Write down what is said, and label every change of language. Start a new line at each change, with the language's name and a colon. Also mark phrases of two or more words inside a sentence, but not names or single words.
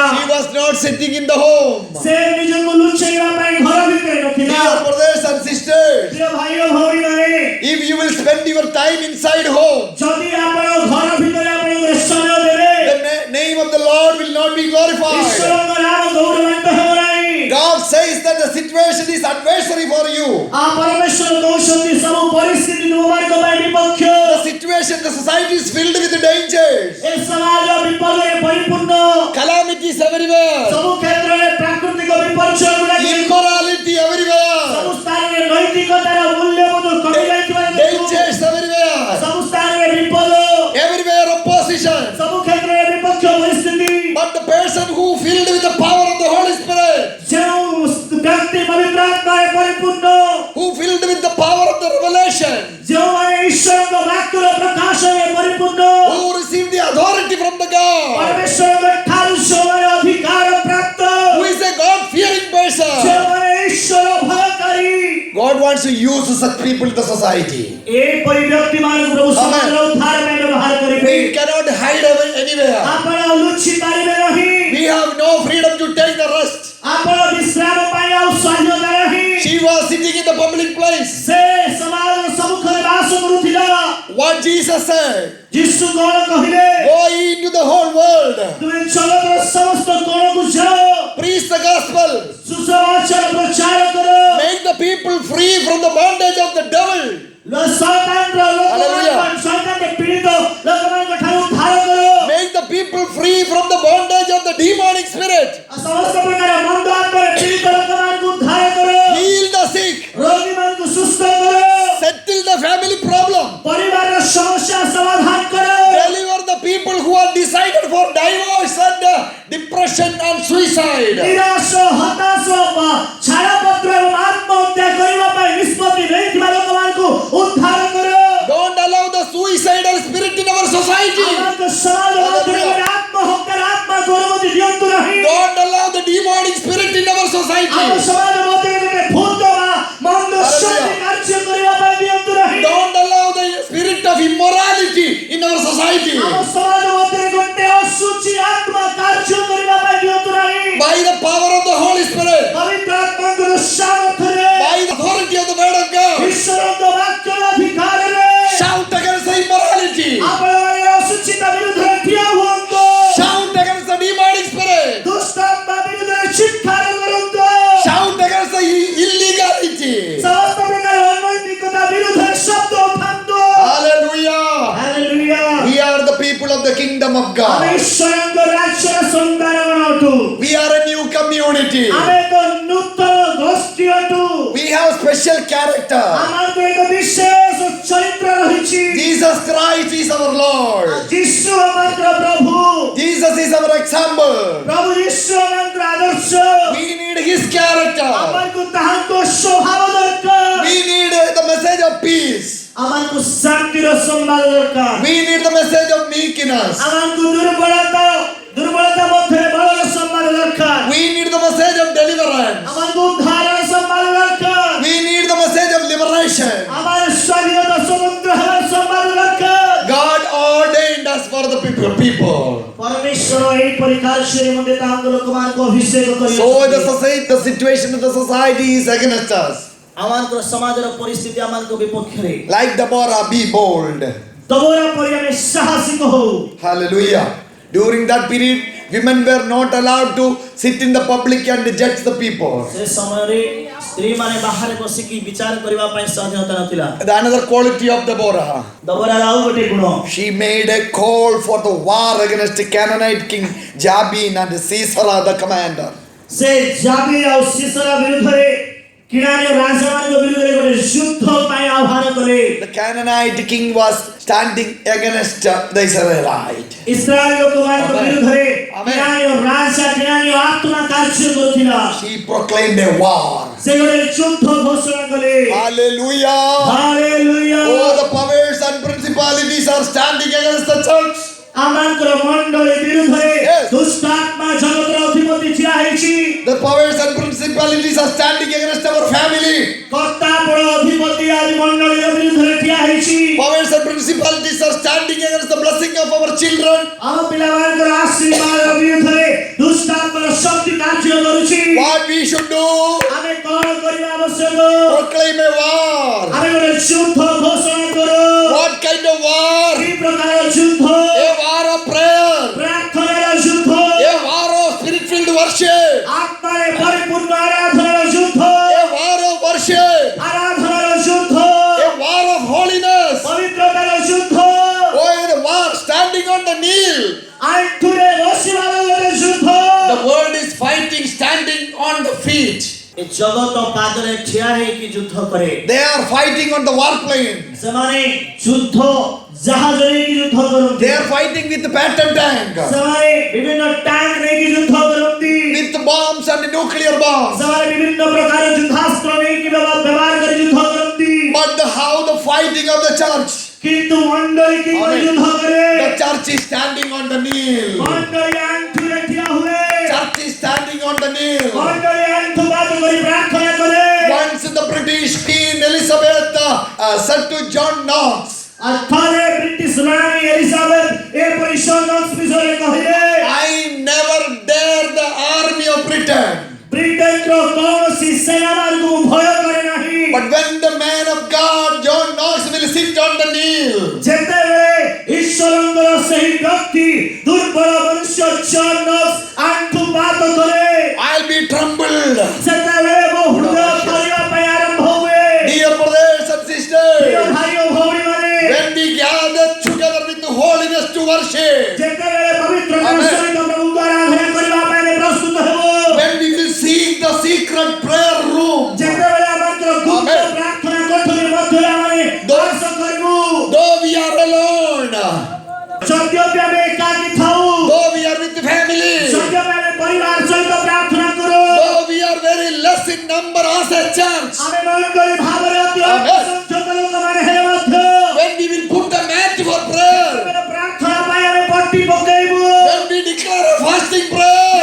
English: She was not sitting in the home.
Odia: ସେ ନିଜକୁ ଲୁଚେଇବା ପାଇଁ ଘର ଭିତରେ ନଥିଲା।
English: Dear brothers and sisters,
Odia: ପ୍ରିୟ ଭାଇ ଓ ଭଉଣୀମାନେ,
English: if you will spend your time inside home,
Odia: ଯଦି ଆପଣ ଘର ଭିତରେ ଆପଣଙ୍କର ସମୟ ଦେବେ,
English: the name of the the Lord will not be glorified.
Odia: ଈଶ୍ୱରଙ୍କ ନାମ ଗୌରବାନ୍ୱିତ ହେବ ନାହିଁ।
English: God says that the situation is adversary for you.
Odia: ପରମେଶ୍ୱର କହୁଛନ୍ତି ସବୁ ପରିସ୍ଥିତି ତୁମମାନଙ୍କ ପାଇଁ ବିପକ୍ଷ।
English: The situation, the society is filled with dangers.
Odia: ଏ ସମାଜ ବିପଦରେ ପରିପୂର୍ଣ୍ଣ।
English: Calamities everywhere.
Odia: ସବୁ କ୍ଷେତ୍ରରେ ପ୍ରାକୃତିକ ବିପର୍ଯ୍ୟୟ ଗୁଡ଼ାକ
English: Immorality everywhere.
Odia: ସବୁ ସ୍ଥାନରେ ନୈତିକତାର ମୂଲ୍ୟବୋଧ କମି ଯାଇଥିବାର ଦେଖୁ।
English: Dangers everywhere.
Odia: ସବୁ ସ୍ଥାନରେ ବିପଦ,
English: Everywhere opposition.
Odia: ସବୁ କ୍ଷେତ୍ରରେ ବିପକ୍ଷ ପରିସ୍ଥିତି।
English: But the person who filled with the power of the Holy Spirit,
Odia: ଯେଉଁ ବ୍ୟକ୍ତି ପବିତ୍ର ଆତ୍ମାରେ ପରିପୂର୍ଣ୍ଣ,
English: who filled with the power of the revelation,
Odia: ଯେଉଁମାନେ ଈଶ୍ୱରଙ୍କ ବାକ୍ୟର ପ୍ରକାଶରେ ପରିପୂର୍ଣ୍ଣ,
English: who received the authority from the God,
Odia: ପରମେଶ୍ୱରଙ୍କ ଠାରୁ ଯେଉଁମାନେ ଅଧିକାର ପ୍ରାପ୍ତ,
English: who is a God-fearing person.
Odia: ଯେଉଁମାନେ ଈଶ୍ୱର ଭୟକାରୀ,
English: God wants to use such people in the society.
Odia: ଏହିପରି ବ୍ୟକ୍ତିମାନଙ୍କୁ ପ୍ରଭୁ ସମାଜର ଉଦ୍ଧାର ପାଇଁ ବ୍ୟବହାର କରିବେ।
English: We cannot hide anywhere.
Odia: ଆପଣ ଲୁଚି ପାରିବେ ନାହିଁ।
English: We have no freedom to take the rest.
Odia: ଆପଣ ବିଶ୍ରାମ ପାଇଁ ଆଉ ସ୍ୱାଧୀନତା ନାହିଁ।
English: She was sitting in the public place.
Odia: ସେ ସମାଜର ସମ୍ମୁଖରେ ବାସ କରୁଥିଲା।
English: What Jesus said,
Odia: ଯୀଶୁ କଣ କହିଲେ?
English: go ye into the whole world,
Odia: ତୁମେ ଜଗତର ସମସ୍ତ କୋଣକୁ ଯାଅ,
English: preach the gospel,
Odia: ସୁସମାଚାର ପ୍ରଚାର କର।
English: make the people free from the bondage of the devil.
Odia: ଶୈତାନର ଲୋକମାନଙ୍କୁ ଶୈତାନରେ ପୀଡ଼ିତ ଲୋକମାନଙ୍କ ଠାରୁ ଉଦ୍ଧାର କର।
English: Make the people free from the bondage of the demonic spirit.
Odia: ସମସ୍ତ ପ୍ରକାର ମନ୍ଦ ଆତ୍ମାରେ ପୀଡ଼ିତ ଲୋକମାନଙ୍କୁ ଉଦ୍ଧାର କର।
English: Heal the sick.
Odia: ରୋଗୀମାନଙ୍କୁ ସୁସ୍ଥ କର।
English: Settle the family problem.
Odia: ପରିବାରର ସମସ୍ୟା ସମାଧାନ କର।
English: Deliver the people who are decided for divorce and depression and suicide.
Odia: ନିରାଶ, ହତାଶ, ଛାଡ଼ପତ୍ର ଏବଂ ଆତ୍ମହତ୍ୟା କରିବା ପାଇଁ ନିଷ୍ପତ୍ତି ନେଇଥିବା ଲୋକମାନଙ୍କୁ ଉଦ୍ଧାର କର।
English: Don't allow the suicidal spirit in our society.
Odia: ଆମମାନଙ୍କ ସମାଜ ମଧ୍ୟରେ ଗୋଟେ ଆତ୍ମହତ୍ୟାର ଆତ୍ମାକୁ ଅନୁମତି ଦିଅନ୍ତୁ ନାହିଁ।
English: Don't allow the demonic spirit in our society.
Odia: ଆମ ସମାଜ ମଧ୍ୟରେ ଗୋଟେ ଭୂତ ବା ମନ୍ଦ ଶକ୍ତି କାର୍ଯ୍ୟ କରିବା ପାଇଁ ଦିଅନ୍ତୁ ନାହିଁ।
English: Don't allow the spirit of immorality in our society.
Odia: ଆମ ସମାଜ ମଧ୍ୟରେ ଗୋଟେ ଅଶୁଚି ଆତ୍ମା କାର୍ଯ୍ୟ କରିବା ପାଇଁ ଦିଅନ୍ତୁ ନାହିଁ।
English: By the power of the Holy Spirit,
Odia: ପବିତ୍ର ଆତ୍ମାଙ୍କର ସାମର୍ଥ୍ୟରେ,
English: by the authority of the word of God,
Odia: ଈଶ୍ୱରଙ୍କ ବାକ୍ୟର ଅଧିକାରରେ
English: shout against the immorality.
Odia: ଆପଣମାନେ ଅଶୁଚିତା ବିରୁଦ୍ଧରେ ଠିଆ ହୁଅନ୍ତୁ।
English: Shout against the demonic spirit.
Odia: ଦୁଷ୍ଟ ଆତ୍ମା ବିରୁଦ୍ଧରେ ଚିତ୍କାର କରନ୍ତୁ।
English: Shout against the illegality.
Odia: ସମସ୍ତ ପ୍ରକାର ଅନୈତିକତା ବିରୁଦ୍ଧରେ ଶବ୍ଦ ଉଠାନ୍ତୁ।
English: Hallelujah.
Odia: ହାଲେଲୁୟା।
English: We are the people of the kingdom of
Odia: ଆମେ
English: God.
Odia: ଈଶ୍ୱରଙ୍କ ରାଜ୍ୟର ସନ୍ତାନଗଣ ଅଟୁ।
English: We are a new community.
Odia: ଆମେ ଏକ ନୂତନ ଗୋଷ୍ଠୀ ଅଟୁ।
English: We have special character.
Odia: ଆମକୁ ଏକ ବିଶେଷ ଚରିତ୍ର ରହିଛି।
English: Jesus Christ is our Lord.
Odia: ଯୀଶୁ ଆମଙ୍କର ପ୍ରଭୁ।
English: Jesus is our example.
Odia: ପ୍ରଭୁ ଯୀଶୁ ଆମଙ୍କର ଆଦର୍ଶ।
English: We need His character.
Odia: ଆମକୁ ତାହାଙ୍କ ସ୍ୱଭାବ ଦରକାର।
English: We need the message of peace.
Odia: ଆମକୁ ଶାନ୍ତିର ସମ୍ବାଦ ଦରକାର।
English: We need the message of meekness.
Odia: ଆମକୁ ଦୁର୍ବଳତା ମଧ୍ୟରେ ବଳର ସମ୍ବାଦ ଦରକାର।
English: We need the message of deliverance.
Odia: ଆମକୁ ଉଦ୍ଧାରର ସମ୍ବାଦ ଦରକାର।
English: We need the message of liberation.
Odia: ଆମର ସ୍ୱାଧୀନତା ସ୍ୱତନ୍ତ୍ର ହେବାର ସମ୍ବାଦ ଦରକାର।
English: God ordained us for the people.
Odia: ପରମେଶ୍ୱର ଏହିପରି କାର୍ଯ୍ୟରେ ମଧ୍ୟ ତାହାଙ୍କ ଲୋକମାନଙ୍କୁ ଅଭିଷେକ
English: So the
Odia: କରିଛନ୍ତି।
English: situation of the society is against us.
Odia: ଆମମାନଙ୍କର ସମାଜର ପରିସ୍ଥିତି ଆମମାନଙ୍କ ବିପକ୍ଷରେ।
English: Like Deborah, be bold.
Odia: ଦବୋରା ପରି ଆମେ ସାହସିକ ହଉ।
English: Hallelujah. During that period, women were not allowed to sit in the public and judge the people.
Odia: ସେ ସମୟରେ ସ୍ତ୍ରୀମାନେ ବାହାରେ ବସିକି ବିଚାର କରିବା ପାଇଁ ସ୍ୱାଧୀନତା ନଥିଲା।
English: The another quality of Deborah,
Odia: ଦବୋରାର ଆଉ ଗୋଟେ ଗୁଣ,
English: she made a call for the war against the Canaanite king Jabin and Sisera the commander.
Odia: ସେ ଜାବିନ ଆଉ ସିସରା ବିରୁଦ୍ଧରେ କିଣାନୀୟ ରାଜାମାନଙ୍କ ବିରୁଦ୍ଧରେ ଗୋଟେ ଯୁଦ୍ଧ ପାଇଁ ଆହ୍ୱାନ କଲେ।
English: The Canaanite king was standing against the Israelite.
Odia: ଇସ୍ରାଏଲ ଲୋକମାନଙ୍କ ବିରୁଦ୍ଧରେ
English: Amen.
Odia: କିଣାନୀୟ ରାଜା କିଣାନୀୟ ଆତ୍ମା କାର୍ଯ୍ୟ କରୁଥିଲା।
English: She proclaimed a war.
Odia: ସେ ଗୋଟେ ଯୁଦ୍ଧ ଘୋଷଣା କଲେ।
English: Hallelujah.
Odia: ହାଲେଲୁୟା।
English: Oh, the powers and principalities are standing against the church.
Odia: ଆମମାନଙ୍କର ମଣ୍ଡଳୀ ବିରୁଦ୍ଧରେ
English: Yes.
Odia: ଦୁଷ୍ଟ ଆତ୍ମା ଜଗତର ଅଧିପତି ଠିଆ ହେଇଛି।
English: The powers and principalities are standing against our family.
Odia: କର୍ତ୍ତା ବଡ଼ ଅଧିପତି ଆଦି ମଣ୍ଡଳୀର ବିରୁଦ୍ଧରେ ଠିଆ ହେଇଛି।
English: Powers and principalities are standing against the blessing of our children.
Odia: ଆମ ପିଲାମାନଙ୍କର ଆଶୀର୍ବାଦ ବିରୁଦ୍ଧରେ ଦୁଷ୍ଟ ଆତ୍ମାର ଶକ୍ତି କାର୍ଯ୍ୟ କରୁଛି।
English: What we should do?
Odia: ଆମେ କଣ କରିବା ଆବଶ୍ୟକ?
English: Proclaim a war.
Odia: ଆମେ ଗୋଟେ ଯୁଦ୍ଧ ଘୋଷଣା କର।
English: What kind of war?
Odia: କି ପ୍ରକାର ଯୁଦ୍ଧ?
English: A war of prayer.
Odia: ପ୍ରାର୍ଥନାର ଯୁଦ୍ଧ।
English: worship.
Odia: ଆତ୍ମାରେ ପରିପୂର୍ଣ୍ଣ ଆରାଧନାର ଯୁଦ୍ଧ,
English: A war of worship.
Odia: ଆରାଧନାର ଯୁଦ୍ଧ,
English: A war of holiness.
Odia: ପବିତ୍ରତାର ଯୁଦ୍ଧ,
English: Oh, the war standing on the kneel.
Odia: ଆଣ୍ଠୁରେ ବସିବାର ଗୋଟେ ଯୁଦ୍ଧ।
English: The world is fighting standing on the feet.
Odia: ଏ ଜଗତ ପାଦରେ ଠିଆ ହେଇକି ଯୁଦ୍ଧ କରେ।
English: They are fighting on the warplane.
Odia: ସେମାନେ ଯୁଦ୍ଧ ଜାହାଜ ନେଇକି ଯୁଦ୍ଧ କରନ୍ତି।
English: They are fighting with the battle tank,
Odia: ସେମାନେ ବିଭିନ୍ନ ଟ୍ୟାଙ୍କ ନେଇକି ଯୁଦ୍ଧ କରନ୍ତି।
English: with bombs and nuclear bombs.
Odia: ସେମାନେ ବିଭିନ୍ନ ପ୍ରକାର ଯୁଦ୍ଧାସ୍ତ୍ର ନେଇକି ବ୍ୟବହାର କରି ଯୁଦ୍ଧ କରନ୍ତି।
English: But how the fighting of the church?
Odia: କିନ୍ତୁ ମଣ୍ଡଳୀ କିପରି
English: Amen.
Odia: ଯୁଦ୍ଧ କରେ?
English: The church is standing on the kneel.
Odia: ମଣ୍ଡଳୀ ଆଣ୍ଠୁରେ ଠିଆ ହୁଏ।
English: Church is standing on the kneel.
Odia: ମଣ୍ଡଳୀ ଆଣ୍ଠୁ ପାଦ କରି ପ୍ରାର୍ଥନା କରେ।
English: Once the British Queen Elizabeth said to John Knox,
Odia: ଥରେ ବ୍ରିଟିଶ ରାଣୀ ଏଲିଜାବେଥ ଏପରି ସନ୍ନ୍ୟାସ ବିଷୟରେ କହିଲେ,
English: I never dare the army of Britain.
Odia: ବ୍ରିଟେନର କୌଣସି ସେନାମାନଙ୍କୁ ମୁଁ ଭୟ କରେ ନାହିଁ।
English: But when the man of God, John Knox, will sit on the kneel,
Odia: ଯେତେବେଳେ ଈଶ୍ୱରଙ୍କର ସେହି ବ୍ୟକ୍ତି ଦୁର୍ବଳ ମନୁଷ୍ୟ ଜନ୍ ନକ୍ସ ଆଣ୍ଠୁ ପାଦ କରେ,
English: I'll be trembled.
Odia: ସେତେବେଳେ ମୋ ହୃଦୟ ଥରିବା ପାଇଁ ଆରମ୍ଭ ହୁଏ।
English: Dear brothers and
Odia: ପ୍ରିୟ
English: sisters,
Odia: ଭାଇ ଓ ଭଉଣୀମାନେ,
English: when we gather together with the holiness to worship,
Odia: ଯେତେବେଳେ ପବିତ୍ରତାର
English: Amen.
Odia: ସହିତ ପ୍ରଭୁଙ୍କ ଆରାଧନା କରିବା ପାଇଁ ଆମେ ପ୍ରସ୍ତୁତ ହେବୁ,
English: when we will seek the secret prayer room,
Odia: ଯେତେବେଳେ ଆମର ଗୁପ୍ତ
English: Amen.
Odia: ପ୍ରାର୍ଥନା କୋଠରୀ ମଧ୍ୟରେ ଆମେ ବାସ କରିବୁ,
English: though we are alone,
Odia: ଯଦ୍ୟପି ଆମେ ଏକାକୀ ଥାଉ,
English: though we are with the family,
Odia: ଯଦ୍ୟପି ଆମେ ପରିବାର ସହିତ ପ୍ରାର୍ଥନା କରୁ,
English: though we are very less in number as a church,
Odia: ଆମେ ମଣ୍ଡଳୀ ଭାବରେ ଅତି ଅଳ୍ପ
English: Amen.
Odia: ସଂଖ୍ୟକ ଲୋକମାନେ ହେଲେ ମଧ୍ୟ
English: when we will put a mat for prayer,
Odia: ଯେତେବେଳେ ପ୍ରାର୍ଥନା ପାଇଁ ଆମେ ପଟି ପକେଇବୁ,
English: when we declare a fasting prayer,